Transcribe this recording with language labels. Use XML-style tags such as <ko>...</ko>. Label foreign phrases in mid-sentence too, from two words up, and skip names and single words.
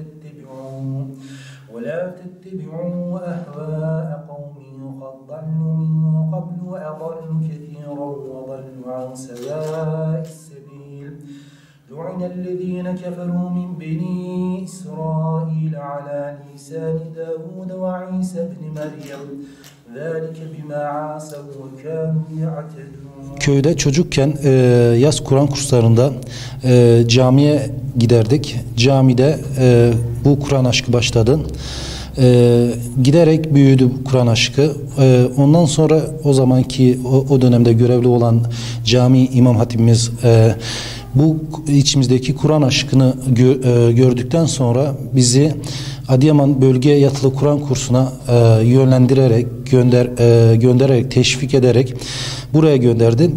<ar>تتبعوا أهواء قوم قد ضلوا من قبل وأضلوا كثيرا وضلوا عن سواء السبيل لعن الذين كفروا من بني إسرائيل على لسان داود وعيسى بن مريم ذلك بما عاصوا وكانوا يعتدون.</ar> <tr>Köyde çocukken yaz Kur'an kurslarında camiye giderdik. Camide bu Kur'an aşkı başladı. Giderek büyüdü Kur'an aşkı. Ondan sonra o zamanki o dönemde görevli olan cami imam hatibimiz bu içimizdeki Kur'an aşkını gördükten sonra bizi Adıyaman Bölge Yatılı Kur'an kursuna yönlendirerek, göndererek, teşvik ederek buraya gönderdi.</tr>